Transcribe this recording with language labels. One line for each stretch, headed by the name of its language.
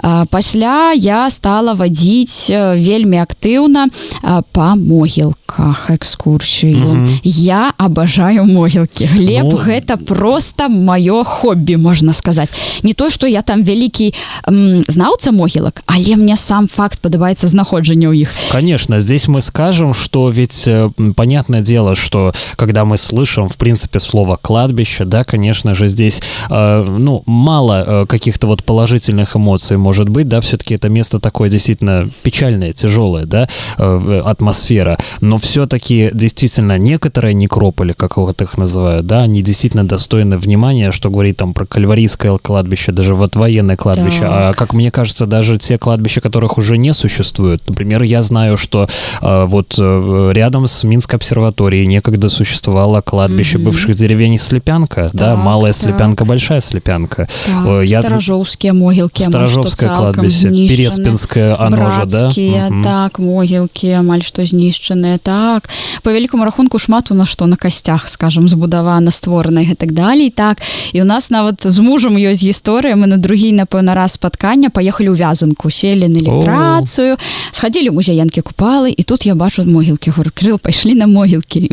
Belarusian: Пасля я стала вадзіць вельмі актыўна па могілках экскурсію. Я абажаю могілкі. Глеб, гэта проста маё хоббі, можна сказаць. Не то, што я там вялікі знаўца могілак, але мне сам факт падабаецца знаходжання ў іх.
Russian: Конечно, здесь мы скажем, что ведь понятное дело, что когда мы слышим, в принципе, слово «кладбище», да, конечно же, здесь, мало каких-то вот положительных эмоций может быть, да, все-таки это место такое действительно печальное, тяжелое, да, атмосфера, но все-таки действительно некоторые некрополи, как вот их называют, да, они действительно достойны внимания, что говорит там про Кальварийское кладбище, даже вот военное кладбище, так. А как мне кажется, даже те кладбища, которых уже не существует, например, я знаю, что вот рядом с Минской обсерваторией некогда существовало кладбище бывших деревень Слепянка, так, да, Малая Слепянка, Большая Слепянка. Так, Старожовские могилки, Старожовское кладбище, Переспинское, оно же, да?
Belarusian: Так, могилки, амаль што знішчаныя, так. По великому рахунку шмат у нас што на костях, скажем, збудавана, створана і так далей, так. І у нас нават з мужам ёсць гісторыя, мы на другі, напэўна, раз спаткання паехалі ў Вязанку, сели на электрацыю, схадзілі ў музей Янкі Купалы, і тут я бачу могілкі, говорю, Крыл, пайшлі на могілкі.